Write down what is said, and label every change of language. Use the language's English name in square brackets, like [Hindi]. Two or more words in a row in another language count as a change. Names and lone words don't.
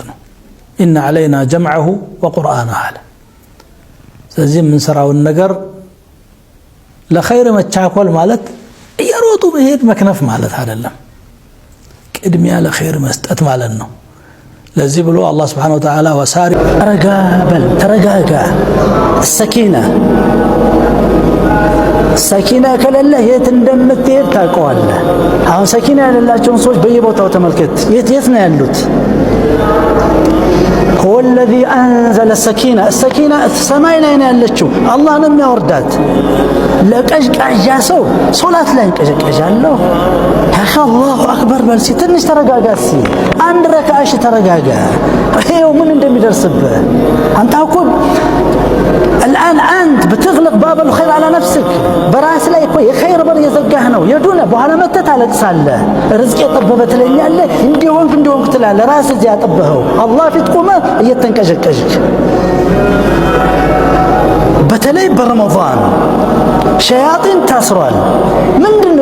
[Amharic] ነው። [Arabic] إن علينا جمعه وقرآنه [Amharic] አለ። ስለዚህ የምንሰራውን ነገር ለኸይር መቻኮል ማለት እየሮጡ መሄድ መክነፍ ማለት አይደለም። ቅድሚያ ለኸይር መስጠት ማለት ነው። ለዚህ ብሎ አላህ [Arabic] سبحانه وتعالى [Amharic] ወሳሪ ተረጋ በል ተረጋጋ። ሰኪና ከሌለ የት እንደምትሄድ ታውቀዋለህ። አሁን ሰኪና ያሌላቸውን ሰዎች በየቦታው ተመልከት። የት ነው ያሉት? [Arabic] هو الذي أنزل السكينة [Amharic] ሰማይ ላይ ነው ያለችው። አላህ ነው የሚያወርዳት። ለቀዥቃዣ ሰው ሶላት ላይ እንቀዠቀዣለሁ ያኺ [Arabic] الله أكبر [Amharic] በል እስኪ ትንሽ ተረጋጋ እስኪ አንድ ረካዓሽ ተረጋጋ። ይሄው ምን እንደሚደርስብህ አንተ እኮ [Arabic] الآن أنت بتغلق باب الخير على نفسك براس [Amharic] ላይ እኮ የኸይር በር የዘጋህ ነው። የዱነ በኋላ መተህ ታለቅሳለህ። ርዝቅ የጠበበ ትለኛለህ እንዲሆንክ ትላለህ። ራስህ እዚያ ያጠበኸው አላህ ፊት ቆመህ እየተንቀዠቀዥክ በተለይ በረመዳን ሸያጢን ታስሯል። ምንድነው?